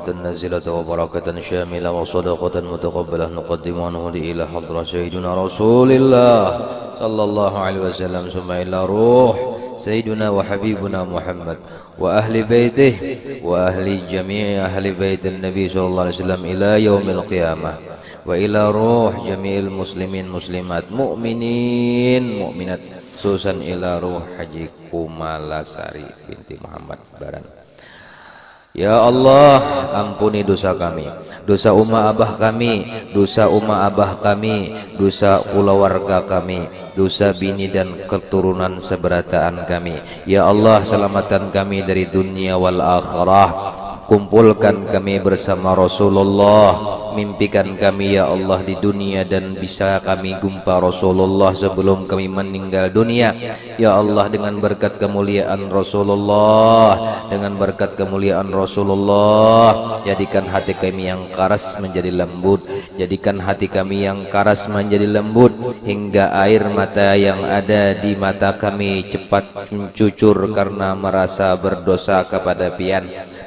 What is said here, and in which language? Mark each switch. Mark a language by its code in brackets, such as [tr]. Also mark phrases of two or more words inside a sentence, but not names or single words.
[ar] نازلة وبركة شاملة وصدقة متقبلة نقدم ونهدي إلى حضرة سيدنا رسول الله صلى الله عليه وسلم ثم إلى روح سيدنا وحبيبنا محمد وأهل بيته وأهل جميع أهل بيت النبي صلى الله عليه وسلم إلى يوم القيامة وإلى روح جميع المسلمين مسلمات مؤمنين مؤمنات خصوصا إلى روح Haji Kumalasari binti Muhammad Baran. [bjn] Ya Allah, ampuni dosa kami, dosa umma abah kami, dosa umma abah kami, dosa keluarga kami, dosa bini dan keturunan seberataan kami. Ya Allah, selamatkan kami dari [ar] الدنيا والآخرة. [bjn] Kumpulkan kami bersama Rasulullah. Mimpikan kami ya Allah di dunia dan bisa kami jumpa Rasulullah sebelum kami meninggal dunia. Ya Allah, dengan berkat kemuliaan Rasulullah, dengan berkat kemuliaan Rasulullah, jadikan hati kami yang keras menjadi lembut, jadikan hati kami yang keras menjadi lembut, hingga air mata yang ada di mata kami cepat mencucur karena merasa berdosa kepada pian.